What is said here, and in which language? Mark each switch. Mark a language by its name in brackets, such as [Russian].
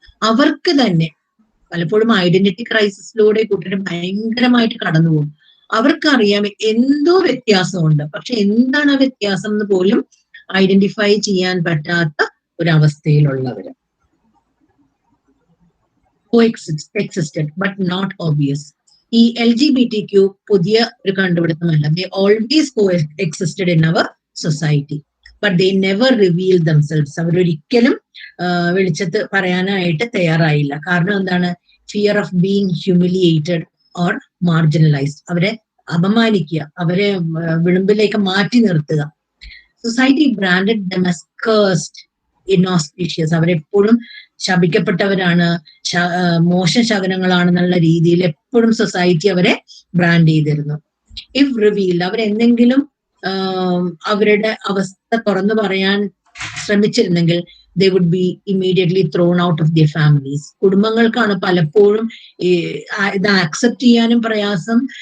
[Malayalam] അവർക്ക് തന്നെ പലപ്പോഴും ഐഡന്റിറ്റി ക്രൈസിസിലൂടെ കൂട്ടിട്ട് ഭയങ്കരമായിട്ട് കടന്നു പോകും. അവർക്കറിയാം എന്തോ വ്യത്യാസമുണ്ട്, പക്ഷെ എന്താണ് ആ വ്യത്യാസം എന്ന് പോലും ഐഡന്റിഫൈ ചെയ്യാൻ പറ്റാത്ത ഒരവസ്ഥയിലുള്ളവര്. [English] Coexisted but not obvious. [Malayalam] ഈ LGBTQ പുതിയ ഒരു കണ്ടുപിടുത്തമല്ല. [English] They always coexisted in our society, but they never revealed themselves. [Malayalam] അവരൊരിക്കലും വെളിച്ചത്ത് പറയാനായിട്ട് തയ്യാറായില്ല. കാരണം എന്താണ്? [English] Fear of being humiliated or marginalised. [Malayalam] അവരെ അപമാനിക്കുക, അവരെ വിളിമ്പിലേക്ക് മാറ്റി നിർത്തുക. [English] Society branded them as cursed, inauspicious. [Malayalam] അവരെപ്പോഴും ശപിക്കപ്പെട്ടവരാണ്, മോശം ശകനങ്ങളാണെന്നുള്ള രീതിയിൽ എപ്പോഴും സൊസൈറ്റി അവരെ ബ്രാൻഡ് ചെയ്തിരുന്നു. [English] if revealed, [Malayalam] അവരെന്തെങ്കിലും അവരുടെ അവസ്ഥ തുറന്നു പറയാൻ ശ്രമിച്ചിരുന്നെങ്കിൽ [English] they would be immediately thrown out of their families. [Malayalam] കുടുംബങ്ങൾക്കാണ് പലപ്പോഴും ഇത് ആക്സെപ്റ്റ് ചെയ്യാനും പ്രയാസം.